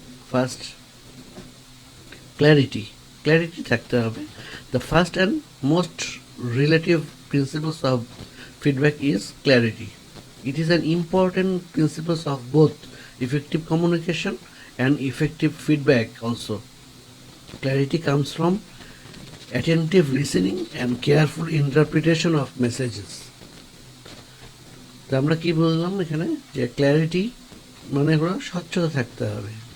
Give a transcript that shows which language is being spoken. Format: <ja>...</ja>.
<bn>First, clarity থাকতে হবে।</bn> <en>The first and most relative principles of feedback is clarity. It is an important principle of both effective communication and effective feedback also. Clarity comes from attentive listening and careful interpretation of messages.</en> <bn>তো আমরা কি বললাম এখানে, যে clarity মানে হলো স্বচ্ছতা থাকতে হবে।</bn>